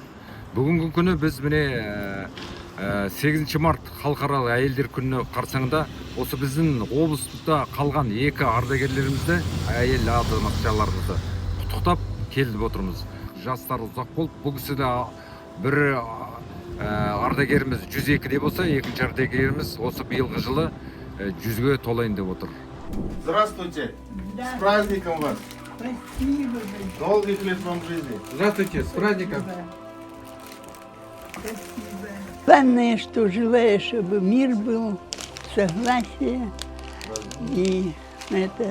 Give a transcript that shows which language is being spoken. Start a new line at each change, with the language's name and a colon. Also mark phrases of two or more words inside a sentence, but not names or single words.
Kazakh: Бүгінгі күні біз міне 8 март халықаралық әйелдер күні қарсаңында осы біздің облыста қалған 2 ардагерлерімізді, әйел азаматшаларымызды құттықтап келіп отырмыз. Жастар ұзақ болып, бұл кісіде бір ардагеріміз 102-де болса, екінші ардагеріміз осы биылғы жылы 100-ге толайын деп отыр.
Russian: Здравствуйте! Да. С праздником вас! Спасибо. Долгих лет вам жизни! Здравствуйте, с праздником! Спасибо. Главное, что желаю, чтобы мир был, согласие и это.